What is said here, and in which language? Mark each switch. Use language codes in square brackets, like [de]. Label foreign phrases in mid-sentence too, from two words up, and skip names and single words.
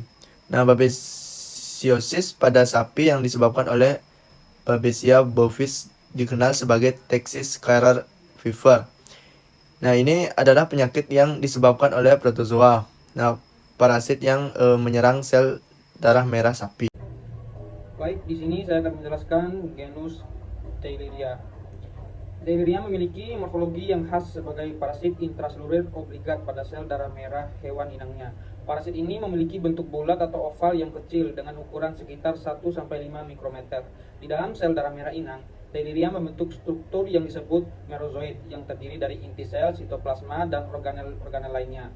[id] Nah, babesiosis pada sapi yang disebabkan oleh Babesia bovis dikenal sebagai [en] Texas Carer Fever. [id] Nah, ini adalah penyakit yang disebabkan oleh protozoa. Nah, parasit yang menyerang sel darah merah sapi. Baik, di sini saya akan menjelaskan genus Theileria. Theileria memiliki morfologi yang khas sebagai parasit intraseluler obligat pada sel darah merah hewan inangnya. Parasit ini memiliki bentuk bulat atau oval yang kecil dengan ukuran sekitar 1-5 mikrometer. Di dalam sel darah merah inang, Theileria membentuk struktur yang disebut merozoid yang terdiri dari inti sel, sitoplasma, dan organel lainnya.